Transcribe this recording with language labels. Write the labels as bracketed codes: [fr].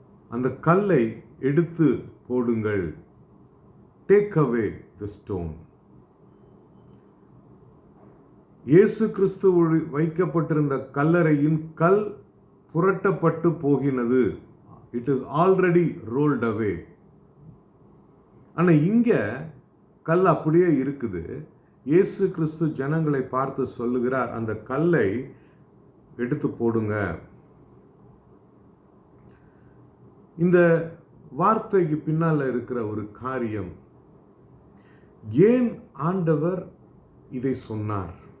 [ta] அந்த கல்லை எடுத்து போடுங்கள். [en] Take away the stone. [ta] இயேசு கிறிஸ்து வைக்கப்பட்டிருந்த கல்லறையின் கல் புரட்டப்பட்டு போகினது. [en] It is already rolled away. [ta] ஆனால் இங்கே கல் அப்படியே இருக்குது. இயேசு கிறிஸ்து ஜனங்களை பார்த்து சொல்லுகிறார், அந்த கல்லை எடுத்து போடுங்க. இந்த வார்த்தைக்கு பின்னால் இருக்கிற ஒரு காரியம், ஏன் ஆண்டவர் இதை சொன்னார்?